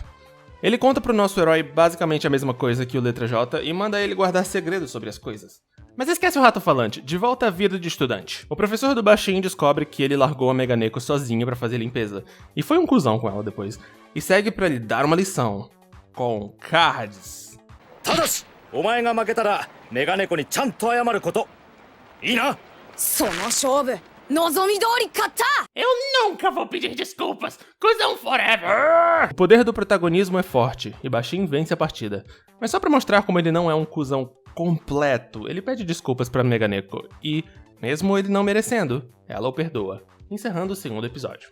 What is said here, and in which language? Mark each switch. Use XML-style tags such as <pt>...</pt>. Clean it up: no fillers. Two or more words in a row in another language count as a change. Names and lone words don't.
<pt>Ele conta pro nosso herói basicamente a mesma coisa que o Letra J e manda ele guardar segredos sobre as coisas. Mas esquece o rato falante, de volta à vida de estudante. O professor do Bashin descobre que ele largou a Meganeko sozinha pra fazer limpeza, e foi um cuzão com ela depois, e segue pra lhe dar uma lição. Com cards.</pt> <ja>ただし、お前が負けたらメガネコにちゃんと謝ること。いいな。その勝負、望み通り勝った。</ja> <pt>Eu nunca vou pedir desculpas. Cuzão forever. O poder do protagonismo é forte e Bashin vence a partida. Mas só pra mostrar como ele não é um cuzão completo, ele pede desculpas pra Meganeko e, mesmo ele não merecendo, ela o perdoa, encerrando o segundo episódio.</pt>